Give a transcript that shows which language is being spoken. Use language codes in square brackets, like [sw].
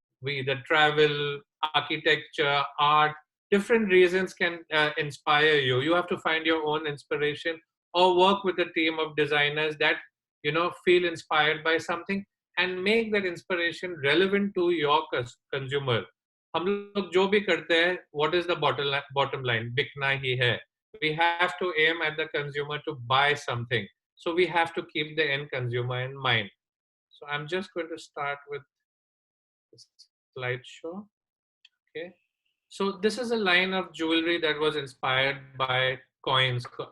[en] We either travel, architecture, art, different reasons can inspire you. You have to find your own inspiration or work with a team of designers that feel inspired by something and make that inspiration relevant to your consumer. [hi] हम लोग जो भी करते हैं, [en] what is the bottom line? [hi] बिकना ही है. [en] We have to aim at the consumer to buy something. So we have to keep the end consumer in mind. So I'm just going to start with the slideshow. Okay. So this is a line of jewelry that was inspired by coins.